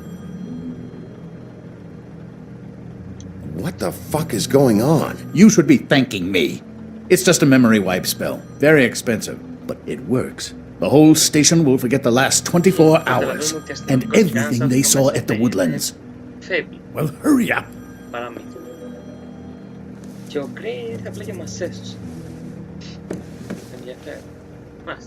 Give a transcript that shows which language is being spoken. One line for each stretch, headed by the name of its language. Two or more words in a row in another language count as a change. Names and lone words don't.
English: What the fuck is going on? You should be thanking me. It's just a memory wipe spell. Very expensive, but it works. The whole station will forget the last 24 hours and everything they saw at the woodlands.
Greek: Φεύγει.
English: Well, hurry up.
Greek: Παραμύθι. Και ο Γκρέι ήρθε απλά και μας έσωσε. Ενδιαφέρον. Μάλιστα.